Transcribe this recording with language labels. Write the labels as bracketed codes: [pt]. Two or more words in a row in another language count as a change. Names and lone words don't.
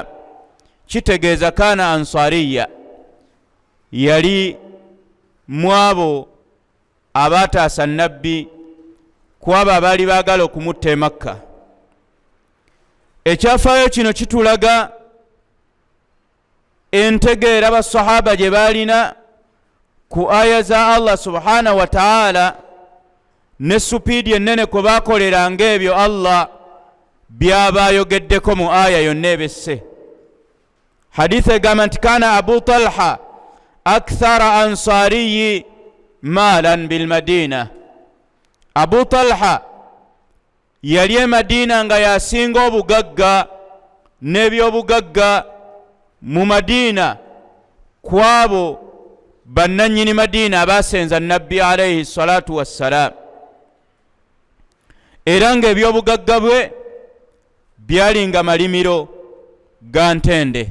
[lg] Kitegeeza [ar] كان أنصاريا, [lg] yali mu abo abaataasa nabbi ku abo abaali baagala okumutta e Makka. Ekyafaayo kino kitulaga entegeera basahaba gye baalina ku aya za [ar] الله سبحانه وتعالى [lg] ne supiidi ennene kwe baakoleranga ebyo Allah byabayogeddeko mu aya yonna ebesse. Hadith egamba nti [ar] كان أبو طلحة أكثر أنصاري مالا بالمدينة. [lg] Abu Talha yali e Madina nga yasinga obugagga n'ebyobugagga mu Madina ku abo bannannyini Madina abaasenza nabbi [ar] عليه الصلاة والسلام. [lg] Era ng'ebyobugagga bwe byalinga malimiro ga ntende.